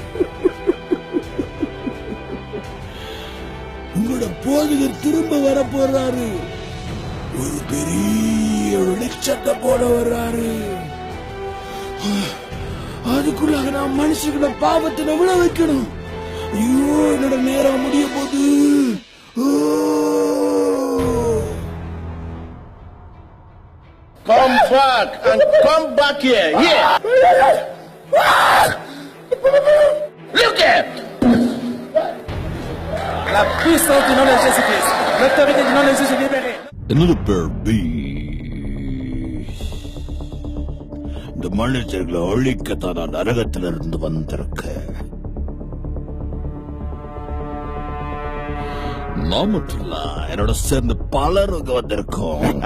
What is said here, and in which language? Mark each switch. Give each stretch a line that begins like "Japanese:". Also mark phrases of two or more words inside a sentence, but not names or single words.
Tamil: உங்களோட போதகர் திரும்ப வர போறாரு. ஒரு பெரிய வெளிச்சத்தை போட வர்றாரு. அதுக்குள்ளாக நான் மனுஷங்கள பாவத்தின விழ வைக்கணும். ஐயோ, என்னோட நேரம் முடிய போது.
English: Come back and come back here. Yeah. Look at.
French: La puissance du nom de Jésus-Christ. L'autorité du nom de Jésus libérée.
Tamil: என்னோட பேர் பி. இந்த மனுஷர்களை ஒழிக்கத்தான் நான் நரகத்திலிருந்து வந்திருக்கேன். நான் மட்டும் இல்ல, என்னோட சேர்ந்து பலருங்க வந்திருக்கோம்.